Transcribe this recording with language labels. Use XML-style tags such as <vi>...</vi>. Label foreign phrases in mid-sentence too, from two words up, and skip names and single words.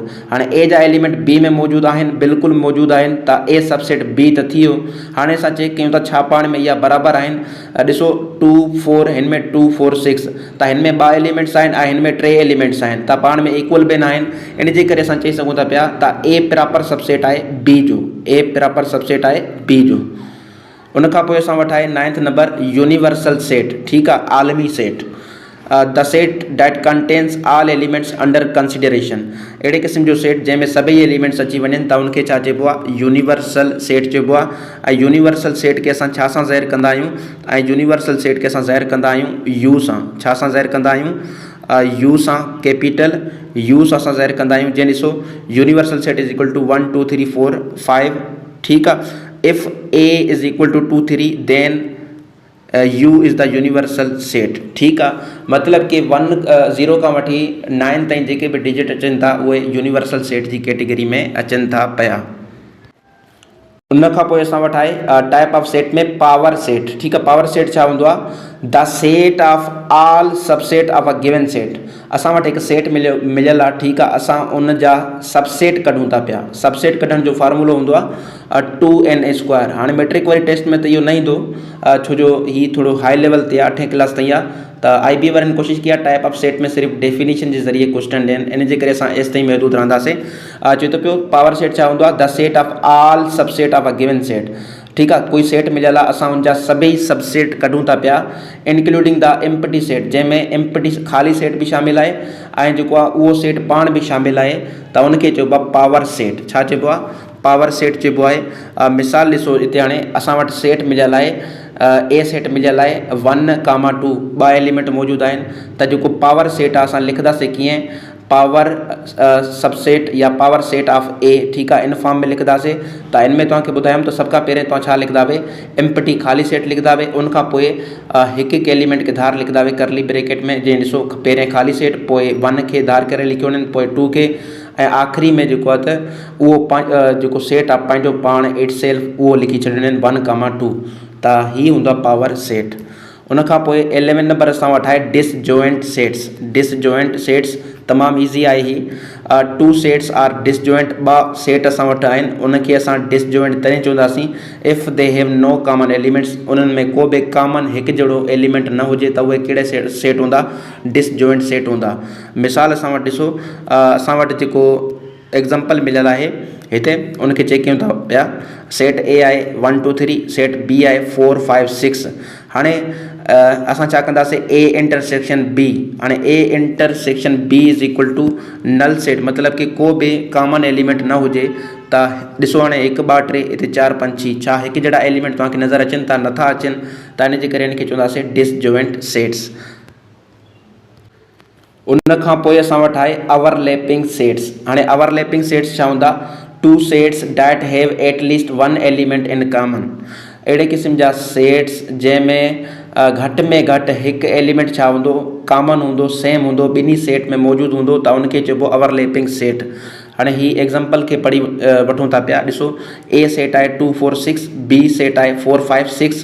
<sd>हाणे ए जा एलिमेंट बी में मौजूदु आहिनि, बिल्कुलु मौजूदु आहिनि, त</sd> <en>A subset B</en> <sd>त थी वियो। हाणे असां चेक कयूं था छा पाण में इहा बराबरि आहिनि। ॾिसो 2 4 हिन में 2 4 6, त हिन में 2 एलिमेंट्स आहिनि ऐं हिन में 3 एलिमेंट्स आहिनि, त पाण में इक्वल बि न आहिनि। इन जे करे असां चई सघूं था पिया त</sd> <en>A proper subset</en> <sd>आहे बी जो,</sd> <en>A proper subset</en> <sd>आहे बी जो। उनखां पोइ असां वटि आहे 9th</sd> <en>number universal set,</en> <sd>ठीकु आहे, आलमी सेट।</sd> <en>The set that contains all elements under consideration,</en> <sd>अहिड़े क़िस्म जो सेट जंहिंमें सभई एलिमेंट्स अची वञनि त उनखे छा चइबो आहे,</sd> <en>universal set</en> <sd>चइबो आहे। ऐं</sd> <en>universal set</en> <sd>खे असां छा सां ज़ाहिर कंदा आहियूं, ऐं</sd> <en>universal set</en> <sd>खे असां ज़ाहिर कंदा आहियूं यू सां। छा सां ज़ाहिर कंदा आहियूं, यू सां,</sd> <en>capital U</en> <sd>सां असां ज़ाहिर कंदा आहियूं। जीअं ॾिसो,</sd> <en>Universal set is equal to 1 2 3 4 5,</en> <sd>ठीकु आहे।</sd> <en>If A is equal to 2 3 then U is the universal set,</en> <sd>ठीकु आहे। मतिलब कि 1 0 खां वठी 9 ताईं जेके बि डिजिट अचनि था उहे</sd> <en>universal set</en> <sd>जी कैटेगरी में अचनि था पिया। उनखां पोइ असां वटि आहे</sd> <en>type of set</en> <sd>में</sd> <en>power set,</en> <sd>ठीकु आहे।</sd> <en>power set</en> <sd>छा हूंदो आहे,</sd> <en>The set of all subset of a given set.</en> <sd>असां वटि हिकु सेट मिलियल आहे, ठीकु आहे, असां उन जा सबसेट कढूं था पिया। सबसेट कढण जो फार्मूलो हूंदो आहे 2n²। हाणे मैट्रिक वारी टेस्ट में त इहो न ईंदो, छो जो हीउ थोरो</sd> <en>high level</en> <sd>ते आहे, 8वीं क्लास ताईं आहे, त IB वारनि कोशिशि कई आहे</sd> <en>type of set</en> <sd>में सिर्फ़ु डेफिनेशन जे ज़रिए क्वेश्चन ॾियनि, इन जे करे असां एसि ताईं महदूद रहंदासीं। चए थो पियो</sd> <en>power set</en> <sd>छा हूंदो आहे,</sd> <en>The set of all subset of a given set,</en> <sd>ठीकु आहे। कोई सेट मिलियल आहे, असां उनजा सभई सबसेट कढूं था पिया,</sd> <en>including the empty set,</en> <sd>जंहिंमें एम्प्टी ख़ाली सेट बि शामिल आहे ऐं जेको आहे उहो सेट पाण बि शामिल आहे, त उनखे चइबो आहे पावर सेट। छा चइबो आहे,</sd> <en>power set</en> <sd>चइबो आहे। मिसाल ॾिसो, हिते हाणे असां वटि सेट मिलियल आहे, ए सेट मिलियल आहे 1 2, 2 एलिमेंट मौजूदु आहिनि, त जेको</sd> <en>power set</en> <sd>आहे असां लिखंदासीं कीअं,</sd> <en>Power subset या power set of A,</en> <sd>ठीकु आहे, इन फॉर्म में लिखंदासीं। त इन में तव्हांखे ॿुधायमि त सभ खां पहिरें तव्हां छा लिखंदा वे, एम्प्टी ख़ाली सेट लिखंदा वे, उनखां पोइ हिकु हिकु एलिमेंट खे धार लिखंदा वे</sd> <en>curly bracket</en> <sd>में। जीअं ॾिसो, पहिरें ख़ाली सेट, पोइ 1 खे धार करे लिखियो वञनि, पोइ 2 खे, ऐं आख़िरी में जेको आहे त उहो जेको सेट आहे पंहिंजो पाण</sd> <en>it self</en> <sd>उहो लिखी छॾियो आहिनि 1 2, त हीअ हूंदो आहे पावर सेट। उनखां पोइ 11 नंबर असां वटि आहे</sd> <en>disjoint sets. disjoint sets</en> <sd>तमामु ईज़ी आहे ही।</sd> <en>2 sets are disjoint,</en> <sd>2 सेट असां वटि आहिनि, उनखे असां डिसजॉइंट तॾहिं चवंदासीं</sd> <en>if they have no common elements,</en> <sd>उन्हनि में को बि कॉमन हिकु जहिड़ो एलिमेंट न हुजे त उहे कहिड़े सेट हूंदा,</sd> <en>disjoint set</en> <sd>हूंदा। मिसाल असां वटि ॾिसो, असां वटि जेको एग्ज़ाम्पल मिलियल आहे हिते, उनखे चेक कयूं था पिया। सेट ए आहे 1 2 3, सेट बी आहे 4 5 6। हाणे असां छा कंदासीं,</sd> <en>A intersection B.</en> <sd>हाणे</sd> <en>A intersection B is equal to null set,</en> <sd>मतिलब कि को बि</sd> <en>common element</en> <sd>न हुजे। त ॾिसो, हाणे 1 2 3 हिते 4 5 6, छा हिकु जहिड़ा एलिमेंट तव्हांखे नज़र अचनि था, नथा अचनि, त इन जे करे इनखे चवंदासीं</sd> <en>disjoint sets.</en> <sd>उनखां पोइ असां वटि आहे</sd> <en>overlapping sets.</en> <sd>हाणे</sd> <en>overlapping sets</en> <sd>छा हूंदा,</sd> <en>2 sets that have atleast 1 element in common.</en> <sd>अहिड़े क़िस्म जा सेट्स जंहिंमें घटि में घटि हिकु एलिमेंट छा हूंदो, कॉमन हूंदो, सेम हूंदो, ॿिन्ही सेट में मौजूदु हूंदो, त उनखे चइबो</sd> <en>overlapping set.</en> <sd>हाणे ही एग्ज़ाम्पल खे पढ़ी वठूं था पिया। ॾिसो, ए सेट आहे 2 4 6, बी सेट आहे 4 5 6।</sd>